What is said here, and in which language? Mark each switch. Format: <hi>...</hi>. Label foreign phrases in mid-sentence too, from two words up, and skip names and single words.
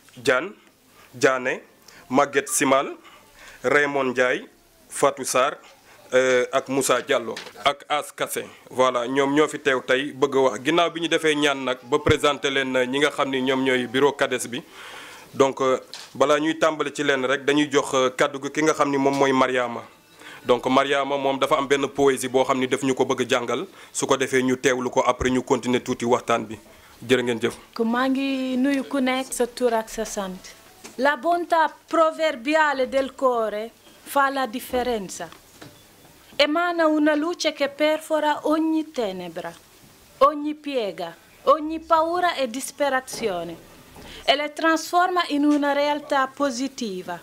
<wo>Diané Maguette Simal Raymond Ndiaye Fatou Sarr ak Moussa Diallo ak As Kassé voilà ñoom ñoo fi teew tey bëgg a wax ginnaaw bi ñu defee ñaan nag ba présenté leen ñi nga xam ni ñoom ñooy bureau CADES bi donc balaa ñuy tàmbali ci leen rek dañuy jox kàddu gi ki nga xam ni moom mooy Mariama donc Mariama moom dafa am benn poésie boo xam ni daf ñu ko bëgg jàngal su ko defee ñu teewlu ko après ñu continuer tuuti waxtaan bi jërë ngeen jëf. maa ngi nuyu ku nekk sa tur ak sa sant.</wo> <it>La bontà proverbiale del cuore fa la differenza. Emana una luce che perfora ogni tenebra, ogni piega, ogni paura e disperazione e le trasforma in una realtà positiva.</it>